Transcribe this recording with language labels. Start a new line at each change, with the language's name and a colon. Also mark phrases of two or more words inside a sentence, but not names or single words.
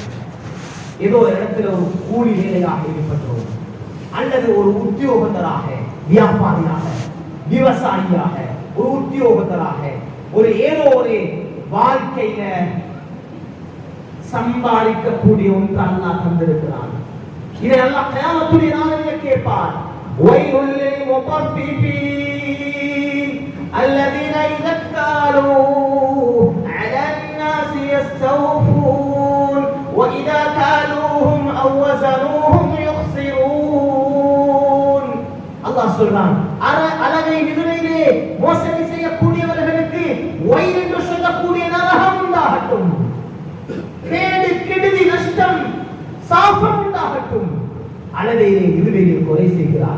Tamil: ஏதோ ஒரு இடத்துல ஒரு கூலி வேலையாக ஈடுபட்டோம், அல்லது ஒரு உத்தியோகத்தராக, வியாபாரியாக, விவசாயியாக, ஒரு உத்தியோகத்தராக, ஒரு ஏதோ ஒரு வாழ்க்கையில சம்பாதிக்கக்கூடிய ஒன்று அல்லாஹ் தந்திருக்கிறான். இதை அல்லாஹ் கியாமத்துடைய நாளில் கேட்பார்.
Arabic: ويل للمطففين الذين إذا اكتالوا على الناس يستوفون وإذا كالوهم أو وزنوهم يخسرون.
Tamil: அல்லாஹ் சொல்றான், அளவை நிறுவையிலே மோசடி செய்யக்கூடியவர்களுக்கு வயல் என்று சொல்லக்கூடிய நரகம் உண்டாகட்டும், கேடு கெடுதி நஷ்டம் சாபம் உண்டாகட்டும். அளவையிலே நிறுவையிலே குறை செய்கிறார்.